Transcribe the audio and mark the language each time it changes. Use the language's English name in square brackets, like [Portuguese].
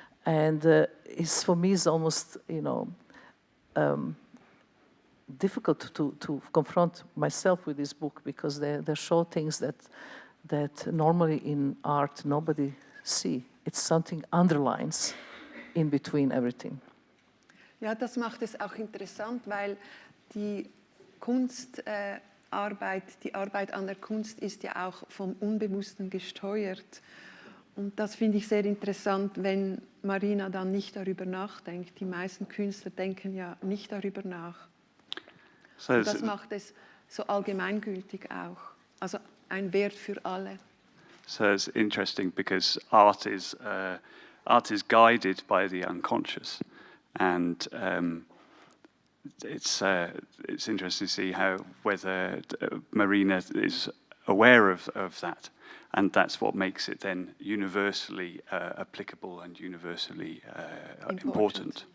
[English] And it's, for me, it's almost, difficult to confront myself with this book, because they show things that normally in art nobody see. It's something underlines in between everything. [German] Ja, das macht es auch interessant, weil die Kunstarbeit, die Arbeit an der Kunst ist ja auch vom Unbewussten gesteuert. Und das finde ich sehr interessant, wenn Marina dann nicht darüber nachdenkt. Die meisten Künstler denken ja nicht darüber nach. Und das macht es so allgemeingültig auch. Also ein Wert für alle. [English] So it's interesting because art is guided by the unconscious, and it's interesting to see whether Marina is aware of that, and that's what makes it then universally applicable and universally important.